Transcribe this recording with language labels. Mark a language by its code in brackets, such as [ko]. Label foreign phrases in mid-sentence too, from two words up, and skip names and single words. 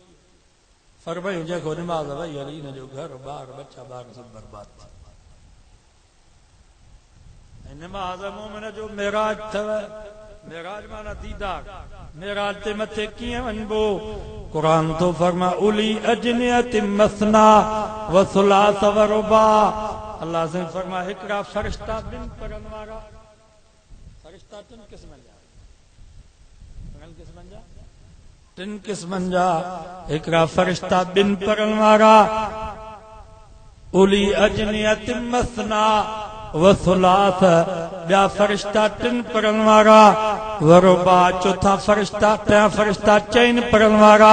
[sd] फरमायूं जेको निमाज़ वई हली हिनजो घर ॿार बच्चा ॿार सभु बर्बाद थी। निमाज़ मोमिन जो मेराज अथव। मेराज माना दीदार। मेराज ते मथे कीअं वञिबो? क़ुरान तो फरमा [ar] أولي أجنحة مثنى وثلاث ورباع. [sd] अल्लाह से फरमा हिकड़ा फरिश्ता बिन पढ़न वारा, फरिश्ता टिन क़िस्मनि जा, टिन क़िस्मनि जा, हिकड़ा फरिश्ता बिन पढ़न वारा, [ar] أولي أجنحة مثنى وثلاث, [sd] ॿिया फरिश्ता टिन पढ़न वारा, वरुबा, चौथा फरिश्ता, टियां फरिश्ता चइनि पढ़न वारा।